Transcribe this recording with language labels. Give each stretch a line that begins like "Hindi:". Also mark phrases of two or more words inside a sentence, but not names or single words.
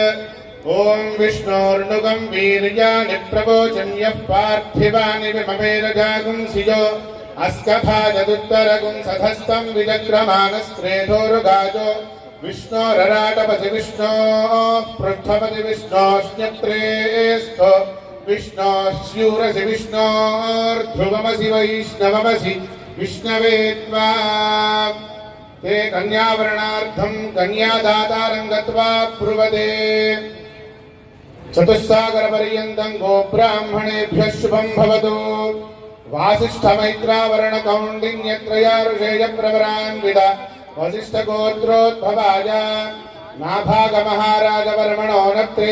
Sanskrit: ॐ विष्णोर्नुगं वीर्याणि प्रवोचन्यः पार्थिवानि विममेरजागुंसियो अस्कभायदुत्तरगुं सधस्थं विचक्रमाणस्त्रेधोरुगायो विष्णोरराटमसि विष्णोः पृष्ठमसि विष्णोश्नप्त्रेस्थो विष्णोस्स्यूरसि विष्णोर्ध्रुवमसि वैष्णवमसि विष्णवे त्वा. ते कन्यावरणार्थं कन्यादातारं गत्वा ब्रुवते. चतुस्सागरपर्यन्तं गोब्राह्मणेभ्यः शुभं भवतु. वासिष्ठमैत्रावरणकौण्डिन्यत्रयारुषेयप्रवरान्वित वसिष्ठगोत्रोद्भवाय नाभागमहाराजवर्मणो नत्रे.